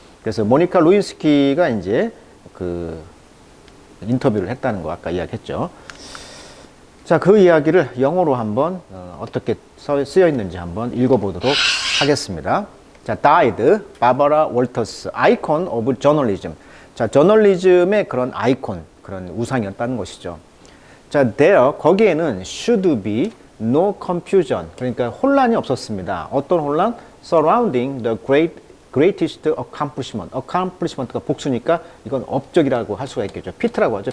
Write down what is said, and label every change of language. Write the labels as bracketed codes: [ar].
[ko] 그래서 모니카 루인스키가 이제 그 인터뷰를 했다는 거 아까 이야기했죠. 자, 그 이야기를 영어로 한번 어떻게 쓰여 있는지 한번 읽어보도록 하겠습니다. 자, died, 바바라 월터스, [en] icon of journalism. [ko] 자, 저널리즘의 그런 아이콘, 그런 우상이었다는 것이죠. [en] 자, there, [ko] 거기에는 [en] should be no confusion. [ko] 그러니까 혼란이 없었습니다. 어떤 혼란? [en] surrounding the greatest accomplishment. [ko] accomplishment가 복수니까 이건 업적이라고 할 수가 있겠죠. 피트라고 하죠.